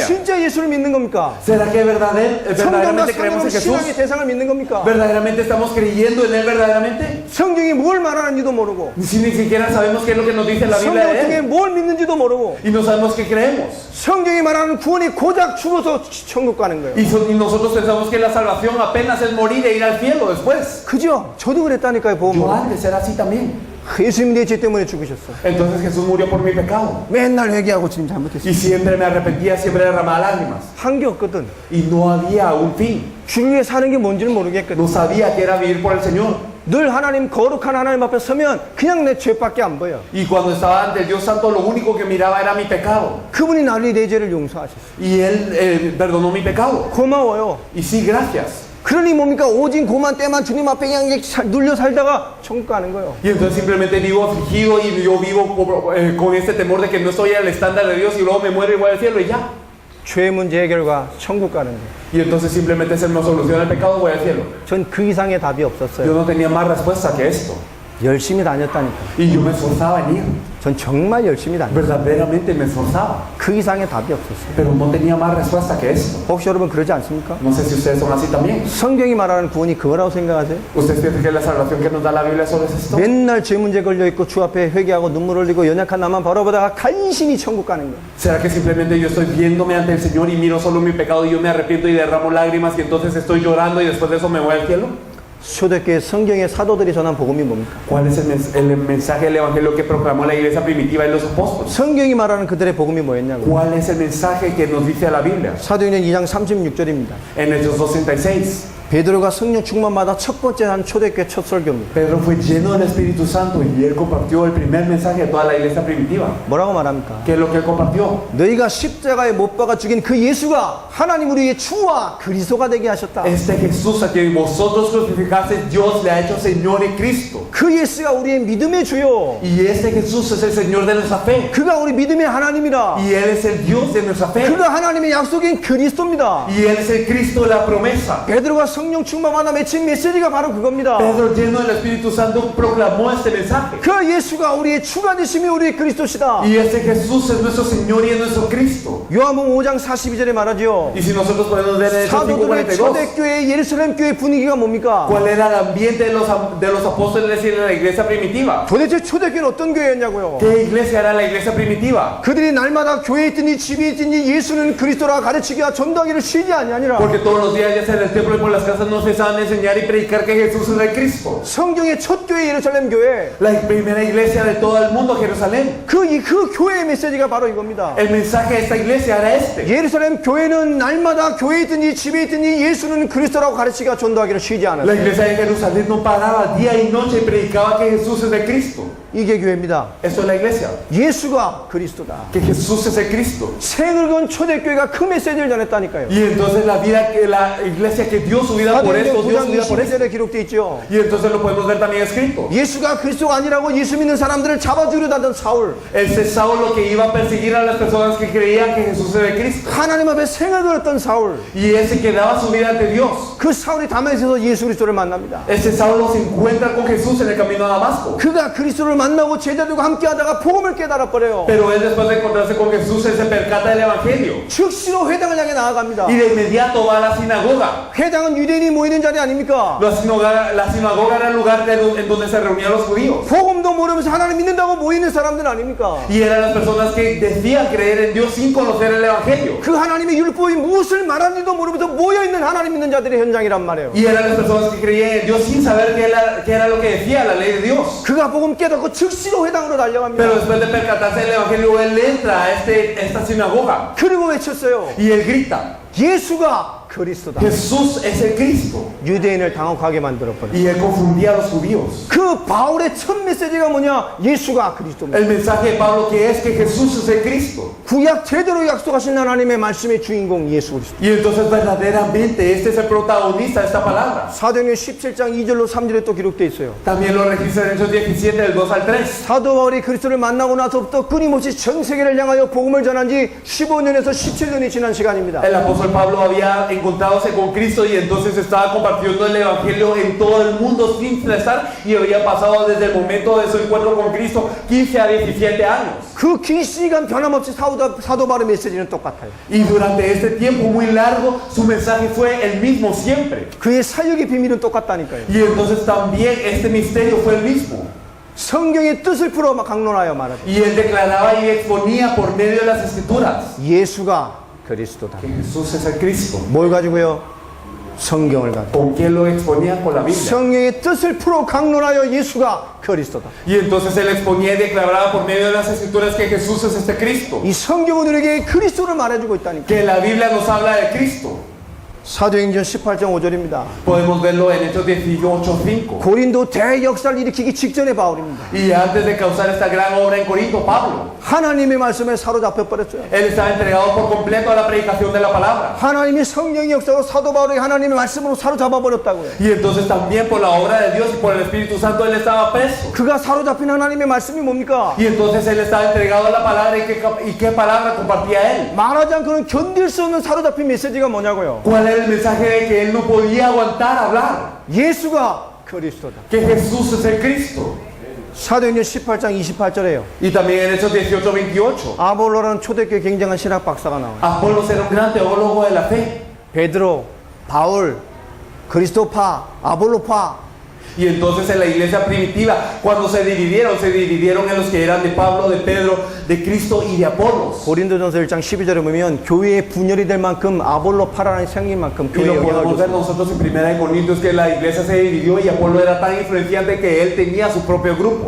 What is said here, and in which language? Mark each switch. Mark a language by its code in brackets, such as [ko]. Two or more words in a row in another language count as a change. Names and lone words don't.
[ko] 진짜 예수를 믿는 겁니까? [es] ¿Será que [ko] 성경과 [es] verdaderamente creemos en [ko] 성경으로 [es] Jesús? [ko] 신앙의 대상을 믿는 겁니까? [es] ¿Verdaderamente estamos creyendo en Él verdaderamente? [ko] 성경이 뭘 말하는지도 모르고, [es] Si ni siquiera sabemos qué es lo que nos dice la Biblia [ko] 성경 [es] de [ko] 중에 [es] Él. [ko] 뭘 믿는지도 모르고, [es] Y no sabemos qué creemos. [ko] 성경이 말하는 구원이 고작 죽어서 천국 가는 거예요. [es] Y nosotros pensamos que la salvación apenas es morir e ir al cielo después. [ko] 그죠? 저도 그랬다니까요, [es] Yo [ko] 보면. [es] antes era así también. [ko] 예수님 내 죄 때문에 죽으셨어. [es] Entonces Jesús murió por mi pecado. [ko] 맨날 회개하고 주님 잘못했어. [es] Y siempre me arrepentía, siempre derramaba lágrimas. [ko] 한 게 없거든. [es] Y no había un fin. [ko] 주를 위해 사는 게 뭔지는 모르겠거든. [es] No sabía que era vivir por el Señor. [ko] 늘 하나님, 거룩한 하나님 앞에 서면 그냥 내 죄밖에 안 보여. [es] Y cuando estaba ante el Dios Santo, lo único que miraba era mi pecado. [ko] 그분이 나를 내 죄를 용서하셨어. [es] Y Él perdonó mi pecado. [ko] 고마워요. [es] Y sí, gracias. [ko] 그러니 뭡니까? 오직 고만 때만 주님 앞에 그냥 눌려 살다가 천국 가는 거예요. [es] Y entonces simplemente vivo afligido y yo vivo con este temor de que no estoy al estándar de Dios y luego me muero y voy al cielo y ya. [ko] 죄 문제 해결과 천국 가는 거예요. [es] Y entonces simplemente se me soluciona el pecado y voy al cielo. [ko] 전 그 이상의 답이 [es] Yo [ko] 없었어요. [es] no tenía más respuesta que esto. [ko] 열심히 다녔다니까. [es] Y yo me esforzaba en ir. [ko] 전 정말 열심히 다녔어요. [es] Verdaderamente me esforzaba. [ko] 그 이상의 답이 없었어요. [es] Pero no tenía más respuesta que esto. [ko] 혹시 여러분 그러지 않습니까? [es] No sé si ustedes son así también. [ko] 성경이 말하는 구원이 그거라고 생각하세요? [es] ¿Ustedes piensan que la salvación que nos da la Biblia solo es esto? [ko] 맨날 죄 문제 걸려 있고 주 앞에 회개하고 눈물 흘리고 연약한 나만 바라보다가 간신히 천국 가는 거예요. [es] ¿Será que simplemente yo estoy viéndome ante el Señor y miro solo mi pecado y yo me arrepiento y derramo lágrimas y entonces estoy llorando y después de eso me voy al cielo? [ko] 초대교회 성경의 사도들이 전한 복음이 뭡니까? [es] ¿Cuál es el mensaje del Evangelio que proclamó la iglesia primitiva y los apóstoles? [ko] 성경이 말하는 그들의 복음이 뭐였냐고. [es] ¿Cuál es el mensaje que nos dice la Biblia? [ko] 사도행전 2장 36절입니다. [es] En Hechos 2:36. [ko] 베드로가 성령 충만받아 첫 번째 한 초대교회 첫 설교입니다. [es] Pedro fue lleno del Espíritu Santo y él compartió el primer mensaje de toda la iglesia primitiva. [ko] 뭐라고 말합니까? [es] ¿Qué es lo que él compartió? [ko] 너희가 십자가에 못 박아 죽인 그 예수가 하나님 우리의 주와 그리스도가 되게 하셨다. [es] Este Jesús a quien vosotros crucificaste, Dios le ha hecho Señor y Cristo. [ko] 그 예수가 우리의 믿음의 주요. [es] Y este Jesús es el Señor de nuestra fe. [ko] 그가 우리 믿음의 하나님이라. [es] Y Él es el Dios de nuestra fe. [ko] 그가 하나님의 약속인 그리스도입니다. [es] Y Él es el Cristo de la promesa. [ko] 베드로가 성령 충만받아 맺힌 메시지가 바로 그겁니다. [es] Pedro, lleno del Espíritu Santo, proclamó este mensaje. [ko] 그 예수가 우리의 주가 되심이 우리의 그리스도시다. [es] Y este Jesús es nuestro Señor y es nuestro Cristo. [ko] 요한복음 5장 42절에 말하죠. [es] Y si nosotros podemos ver en Hechos [ko] 사도들의 [es] 5:42, [ko] 초대교회 예루살렘 교회 분위기가 뭡니까? [es] ¿cuál era el ambiente de los apóstoles y de la iglesia primitiva? [ko] 도대체 초대교회는 어떤 교회였냐고요? [es] ¿Qué iglesia era la iglesia primitiva? [ko] 그들이 날마다 교회에 있든지 집에 있든지 예수는 그리스도라 가르치기와 전도하기를 쉬지 아니하니라. [es] Porque todos los días, ya sea en el templo y por las casas, no cesaban de enseñar y predicar que Jesús es el Cristo. [ko] 성경의 첫 교회 예루살렘 교회. [es] La primera iglesia de todo el mundo, Jerusalén. [ko] 그 교회의 메시지가 바로 이겁니다. [es] El mensaje de esta iglesia era este. [ko] 예루살렘 교회는 날마다 교회에 있든지 집에 있든지 예수는 그리스도라고 가르치기와 전도하기를 쉬지 [es] La [ko] 않았어요. [es] iglesia de Jerusalén no paraba día y noche y predicaba que Jesús es el Cristo. [ko] 이게 교회입니다. [es] Eso es la iglesia. [ko] 예수가 그리스도다. [es] Que Jesús es el Cristo. [ko] 생을 건 초대교회가 그 메시지를 전했다니까요. [es] Y entonces la iglesia que dio su vida por esto, dio su vida por esto. [ko] 9절에 기록되어 있죠. [es] Y entonces lo podemos ver también escrito. [ko] 예수가 그리스도가 아니라고 예수 믿는 사람들을 잡아주려 하던 사울. [es] Ese Saulo que iba a perseguir a las personas que creían que Jesús era el Cristo. [ko] 하나님 앞에 생을 걸었던 사울. [es] Y ese que daba su vida ante Dios. [ko] 그 사울이 다메섹에서 예수 그리스도를 만납니다. [es] Ese Saulo se encuentra con Jesús en el camino a Damasco. [ko] 그가 그리스도를 만나고 제자들과 함께 하다가 복음을 깨달아 버려요. [es] Pero él después de encontrarse con Jesús, él se percata del Evangelio. [ko] 즉시로 회당을 향해 나아갑니다. [es] Y de inmediato va a la sinagoga. [ko] 회당은 유대인이 모이는 자리 아닙니까? [es] La sinagoga era el lugar en donde se reunían los judíos. [ko] 복음도 모르면서 하나님 믿는다고 모이는 사람들 아닙니까? [es] Y eran las personas que decían creer en Dios sin conocer el Evangelio. [ko] 그 하나님의 율법이 무엇을 말하는지도 모르면서 모여있는 하나님 믿는 자들의 현장이란 말이에요. [es] Y eran las personas que creían en Dios sin saber qué era lo que decía la ley de Dios. [ko] 그가 복음 깨닫고 즉시로 회당으로 달려갑니다. [es] Pero después de percatarse del Evangelio, él entra a esta sinagoga [ko] 그리고 외쳤어요. [es] y él grita, [ko] 예수가 그리스도다. [es] Jesús es el Cristo. [ko] 유대인을 당혹하게 만들었거든요. [es] Y él confundía a los judíos. [ko] 그 바울의 첫 메시지가 뭐냐? 예수가 그리스도입니다. [es] El mensaje de Pablo que es que Jesús es el Cristo. [ko] 구약 제대로 약속하신 하나님의 말씀의 주인공 예수 그리스도. [es] Y entonces verdaderamente este es el protagonista de esta palabra. [ko] 사도행전 17장 2절로 3절에 또 기록되어 있어요. [es] También lo registra en Hechos 17 del 2 al 3. [ko] 사도 바울이 그리스도를 만나고 나서부터 끊임없이 전 세계를 향하여 복음을 전한 지 15년에서 17년이 지난 시간입니다. [es] El apóstol Pablo había encontrándose con Cristo y entonces estaba compartiendo el Evangelio en todo el mundo sin cesar y había pasado desde el momento de su encuentro con Cristo 15 a 17 años. [ko] 그 긴 시간 변함없이 사도 바울의 메시지는 똑같아요. [es] Y durante este tiempo muy largo su mensaje fue el mismo siempre. [ko] 그의 사역의 비밀은 똑같다니까요. [es] Y entonces también este misterio fue el mismo. [ko] 성경의 뜻을 풀어 강론하여 말하죠. [es] Y él declaraba y exponía por medio de las escrituras [ko] 예수가 그리스도다. [es] que Jesús es el Cristo. [ko] 뭘 가지고요? 성경을 가지고. [es] ¿Con qué lo exponía? Con la Biblia. [ko] 성경의 뜻을 풀어 강론하여 예수가 그리스도다. [es] Y entonces él exponía y declaraba por medio de las escrituras que Jesús es este Cristo. [ko] 이 성경은 우리에게 그리스도를 말해주고 있다니까. [es] Que la Biblia nos habla de Cristo. [ko] 사도행전 18장 5절입니다. [es] Podemos verlo en Hechos 18:5. [ko] 고린도 대역사를 일으키기 직전의 바울입니다. [es] Y antes de causar esta gran obra en Corinto, Pablo, [ko] 하나님의 말씀에 사로잡혀 버렸어요. [es] él estaba entregado por completo a la predicación de la palabra. [ko] 하나님의 성령의 역사로 사도 바울이 하나님의 말씀으로 사로잡아 버렸다고요. [es] Y entonces también por la obra de Dios y por el Espíritu Santo él estaba preso. [ko] 그가 사로잡힌 하나님의 말씀이 뭡니까? [es] Y entonces él estaba entregado a la palabra y qué palabra compartía él. [ko] 말하지 않고는 견딜 수 없는 사로잡힌 메시지가 뭐냐고요? [es] ¿Cuál era el mensaje de que él no podía aguantar hablar? [ko] 예수가 그리스도다. [es] que Jesús es el Cristo. [ko] 사도행전 18장 28절에요. [es] Y también en Hechos 18:28, [ko] 아볼로라는 초대교회 굉장한 신학 박사가 나와요. [es] Apolos era un gran teólogo de la fe. [ko] 베드로, 바울, 그리스도파, 아볼로파. [es] Y entonces en la iglesia primitiva, cuando se dividieron en los que eran de Pablo, de Pedro, de Cristo y de Apolos. [ko] 고린도전서 1장 12절에 보면 교회의 분열이 될 만큼 아볼로파라는 생긴 만큼 [es] Y [ko] 교회에 [es] lo [ko] 영향을 [es] podemos ver [ko] 줬어요. [es] nosotros en 1 Corintios que la iglesia se dividió y Apolo era tan influenciante que él tenía su propio grupo.